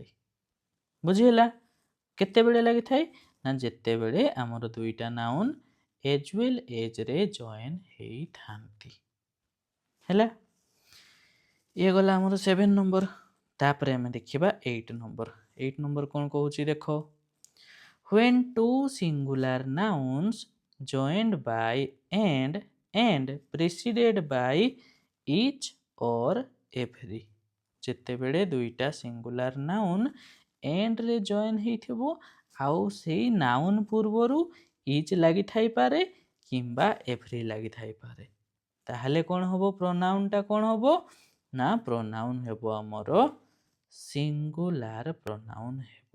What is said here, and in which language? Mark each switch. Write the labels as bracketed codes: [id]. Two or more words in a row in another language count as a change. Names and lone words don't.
[or] ବୁଝିହେଲା କେତେବେଳେ ଲାଗିଥାଏ ନା ଯେତେବେଳେ ଆମର ଦୁଇଟା ନାଉନ୍ [en] as well [or] ଏଜ୍ରେ ଜଏନ୍ ହେଇଥାନ୍ତି ହେଲା। ଇଏ ଗଲା ଆମର 7 ନମ୍ବର। ତାପରେ ଆମେ ଦେଖିବା 8 ନମ୍ବର। [en] 8 ନମ୍ବର [or] କ'ଣ କହୁଛି ଦେଖ [en] when two singular nouns joined by and preceded by each or every [or] ଯେତେବେଳେ ଦୁଇଟା [en] singular noun [or] ଏଣ୍ଡରେ ଜଏନ୍ ହେଇଥିବ ଆଉ ସେଇ ନାଉନ୍ ପୂର୍ବରୁ ଇଚ୍ ଲାଗିଥାଇପାରେ କିମ୍ବା ଏଭ୍ରି ଲାଗିଥାଇପାରେ ତାହେଲେ କ'ଣ ହେବ ପ୍ରୋନାଉନ୍ଟା କ'ଣ ହେବ ନା ପ୍ରୋନାଉନ୍ ହେବ ଆମର [en] singular pronoun [or] ହେବ।